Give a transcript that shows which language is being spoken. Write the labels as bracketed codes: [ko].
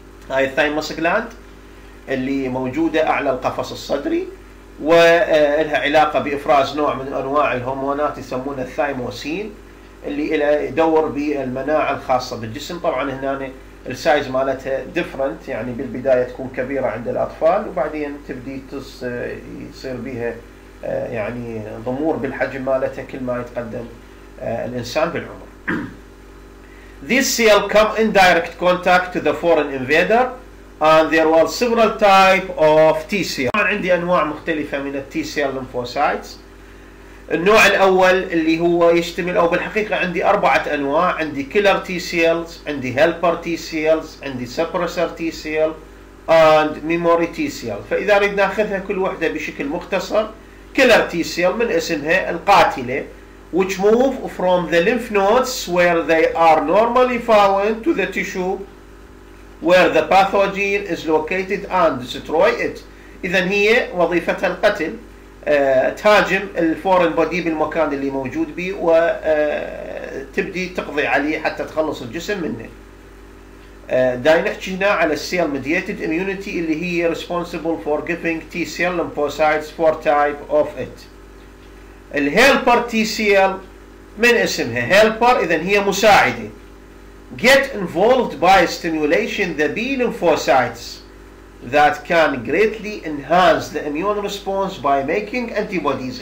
[ar] هاي الثايموس جلاند اللي موجودة اعلى القفص الصدري ولها علاقة بإفراز نوع من أنواع الهرمونات يسمونها الثايموسين اللي لها يدور بالمناعة الخاصة بالجسم. طبعا هنا السايز مالتها ديفرنت، يعني بالبداية تكون كبيرة عند الأطفال وبعدين تبدي يصير بها يعني ضمور بالحجم مالتها كل ما يتقدم الإنسان بالعمر. [en] These cells come in direct contact to the foreign invader and there were several types of T cell. [ar] عندي أنواع مختلفة من التي سيل [en] lymphocytes. [ar] النوع الأول اللي هو يشتمل، أو بالحقيقة عندي 4 أنواع، عندي كيلر تي سيلز، عندي هيلبر تي سيلز، عندي سبرسر تي سيل [en] and memory T cell. [ar] فإذا نريد ناخذها كل وحدة بشكل مختصر، كيلر تي سيل من اسمها القاتلة [en] which move from the lymph nodes where they are normally found to the tissue where the pathogen is located and destroy it. [ar] إذا هي وظيفتها القتل، تهاجم الفورن بودي بالمكان اللي موجود به وتبدي تقضي عليه حتى تخلص الجسم منه. دا نحكي هنا على السيل [en] mediated immunity اللي هي responsible for giving T cell lymphocytes for type of it. [ar] الهيلبر تي سيل من اسمها هيلبر، إذا هي مساعدة. [en] Get involved by stimulation the B-lymphocytes that can greatly enhance the immune response by making antibodies.